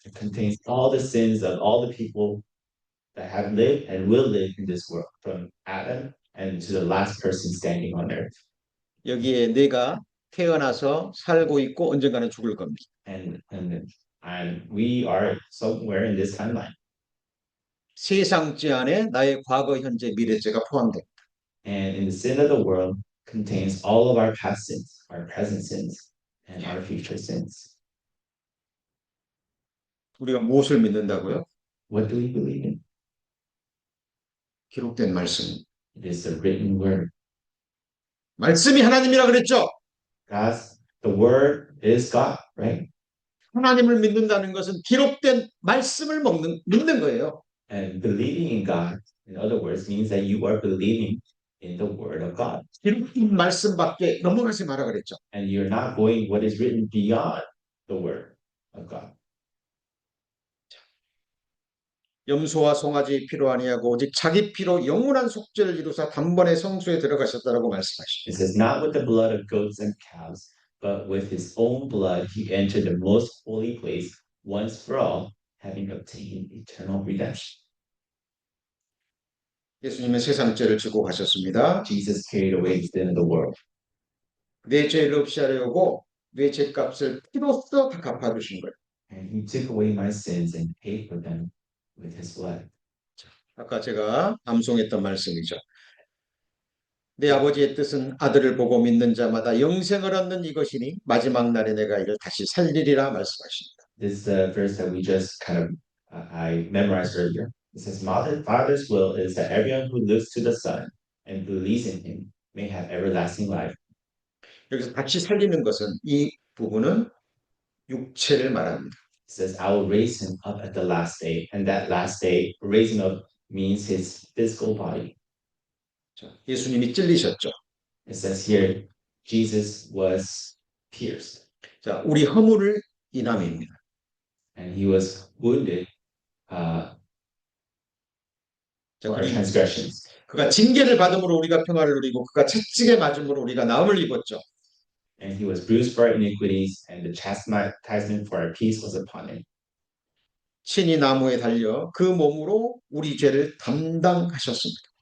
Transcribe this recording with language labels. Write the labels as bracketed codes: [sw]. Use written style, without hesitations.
[en] It contains all the sins of all the people that have lived and will live in this world, from Adam and to the last person standing on earth. [ko] 여기에 내가 태어나서 살고 있고 언젠가는 죽을 겁니다. [en] And we are somewhere in this timeline. [ko] 세상 죄 안에 나의 과거, 현재, 미래죄가 포함됩니다. [en] And in the sin of the world contains all of our past sins, our present sins, and our future sins. [ko] 우리가 무엇을 믿는다고요? [en] What do we believe in? [ko] 기록된 말씀. [en] It is the written word. [ko] 말씀이 하나님이라 그랬죠? [en] The word is God, right? [ko] 하나님을 믿는다는 것은 기록된 말씀을 믿는 거예요. [en] And believing in God, in other words, means that you are believing in the word of God. [ko] 기록된 말씀 밖에 넘어가지 마라 그랬죠. [en] And you're not going what is written beyond the word of God. [ko] 염소와 송아지 피로 아니하고 오직 자기 피로 영원한 속죄를 이루사 단번에 성소에 들어가셨다라고 말씀하십니다. [en] It says, not with the blood of goats and calves, but with his own blood he entered the most holy place once for all, having obtained eternal redemption. [ko] 예수님은 세상 죄를 지고 가셨습니다. [en] Jesus carried away the sin of the world. [ko] 내 죄를 없이 하려고 내 죄값을 피로써 다 갚아주신 거예요. [en] And he took away my sins and paid for them with his blood. [ko] 아까 제가 암송했던 말씀이죠. 내 아버지의 뜻은 아들을 보고 믿는 자마다 영생을 얻는 이것이니 마지막 날에 내가 이를 다시 살리리라 말씀하십니다. [en] This is the verse that we just kind of I memorized earlier. It says, Father's will is that everyone who looks to the Son and believes in him may have everlasting life. [ko] 여기서 다시 살리는 것은 이 부분은 육체를 말합니다. [en] It says, I will raise him up at the last day. And that last day, raising up means his physical body. [ko] 자, 예수님이 찔리셨죠. [en] It says here, Jesus was pierced. [ko] 자, 우리 허물을 인함입니다. [en] And he was wounded 자, for our transgressions. [ko] 그가 징계를 받음으로 우리가 평화를 누리고 그가 채찍에 맞음으로 우리가 나음을 입었죠. [en] And he was bruised for our iniquities, and the chastisement for our peace was upon him. [ko] 친히 나무에 달려 그 몸으로 우리 죄를 담당하셨습니다.